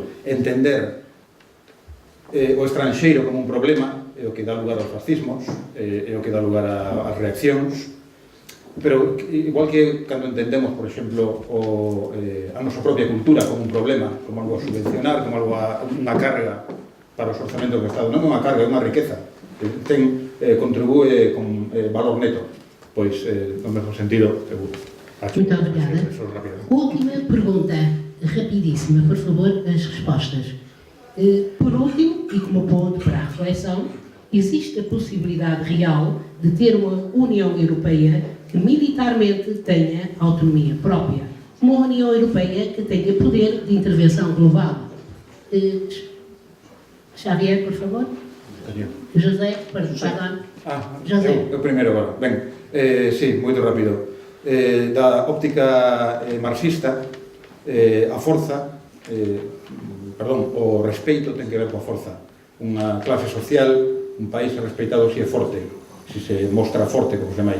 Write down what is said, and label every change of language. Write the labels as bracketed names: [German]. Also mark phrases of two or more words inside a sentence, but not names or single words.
[Galician] Entender o estranxeiro como un problema é o que dá lugar aos fascismos, é o que dá lugar ás reaccións, pero igual que cando entendemos, por exemplo, a nosa propia cultura como un problema, como algo a subvencionar, como algo unha carga para os orzamentos do Estado, non é unha carga, é unha riqueza que contribúe con valor neto, pois no mesmo sentido [Portuguese] Muito obrigada. Última pergunta, rapidíssima, por favor, as respostas. Por último, e como ponto para a reflexão, existe a possibilidade real de ter uma União Europeia que militarmente tenha autonomia própria. Uma União Europeia que tenha poder de intervenção global. Xavier, por favor. José, perdão. José. [Galician] Eu primeiro agora. Ben, sí, moito rápido. Da óptica marxista, a forza, o respeito ten que ver coa forza. Unha clase social, un país respeitado se é forte, se se mostra forte como os demais.